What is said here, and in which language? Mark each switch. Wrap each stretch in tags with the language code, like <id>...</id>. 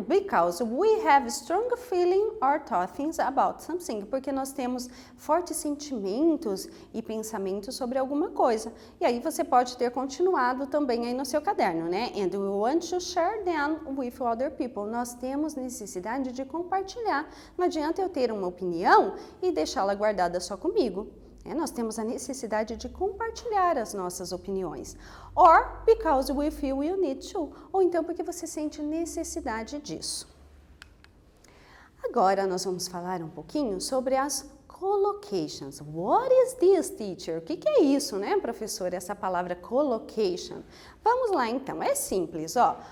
<en>Because we have strong feeling or thoughts about something.</en> <pt>Porque nós temos fortes sentimentos e pensamentos sobre alguma coisa. E aí você pode ter continuado também aí no seu caderno, né?</pt> <en>And we want to share them with other people.</en> <pt>Nós temos necessidade de compartilhar. Não adianta eu ter uma opinião e deixá-la guardada só comigo. Nós temos a necessidade de compartilhar as nossas opiniões.</pt> <en>Or because we feel you need to.</en> <pt>Ou então porque você sente necessidade disso. Agora nós vamos falar um pouquinho sobre as collocations.</pt> <en>What is this, teacher?</en> <pt>O que é isso, né, professora? Essa palavra collocation. Vamos lá então, é simples, ó.</pt>